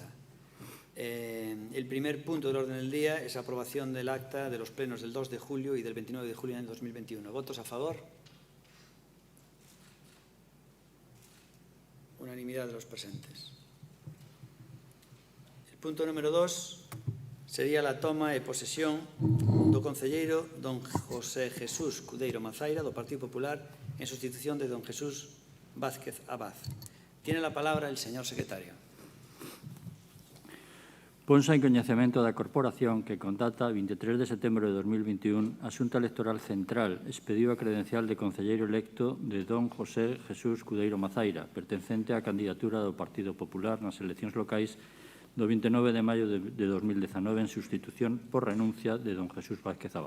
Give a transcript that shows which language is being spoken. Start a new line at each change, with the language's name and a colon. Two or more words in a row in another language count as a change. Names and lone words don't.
Spanish: El primer punto del orden del día es aprobación del acta de los plenos del 2 de julio y del 29 de julio del año 2021. ¿Votos a favor? Unanimidad de los presentes. El punto número 2 sería la toma
Galician: e posesión do concelleiro don José Jesús Cudeiro Mazaira, do Partido Popular, en sustitución de don Jesús Vázquez Abad.
Spanish: Tiene la palabra el señor secretario.
Galician: Ponse en coñecemento da Corporación que, con data 23 de setembro de 2021, a Xunta Electoral Central expediu a credencial de concelleiro electo de don José Jesús Cudeiro Mazaira, pertencente á candidatura do Partido Popular nas eleccións locais do 29 de maio de 2019 en sustitución por renuncia de don Jesús Vázquez Abad.